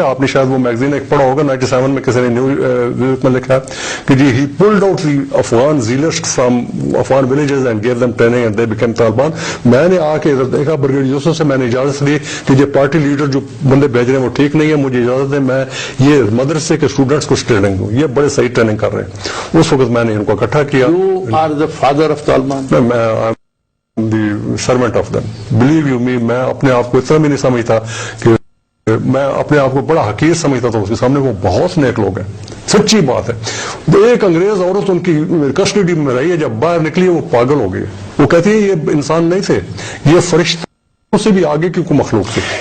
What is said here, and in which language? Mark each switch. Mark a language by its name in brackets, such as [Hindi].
[Urdu] آپ نے شاید وہ میگزین ایک پڑھا ہوگا 97 میں کسی نے نیوز میں لکھا کہ جی [English] He pulled out the Afghan zealots from Afghan villages and gave them training and they became Taliban. [Urdu] میں نے آ کے ادھر دیکھا بریگیڈ یوسف سے میں نے اجازت لی کہ یہ پارٹی لیڈر جو بندے بھیج رہے ہیں وہ ٹھیک نہیں ہے، مجھے اجازت ہے میں یہ مدرسے کے اسٹوڈنٹس کو ٹریننگ دوں. یہ بڑے صحیح ٹریننگ کر رہے ہیں. اس وقت میں نے ان کو اکٹھا کیا. [English] You are the father of Taliban. The servant of them. Believe you me, [Urdu] میں اپنے آپ کو اتنا بھی نہیں سمجھتا کہ میں اپنے آپ کو بڑا حقیر سمجھتا تھا. اس کے سامنے وہ بہت نیک لوگ ہیں. سچی بات ہے. ایک انگریز عورت ان کی کسٹڈی میں رہی ہے، جب باہر نکلی وہ پاگل ہو گئی. وہ کہتی ہے یہ انسان نہیں تھے، یہ فرشتے سے بھی آگے کی کوئی مخلوق تھی.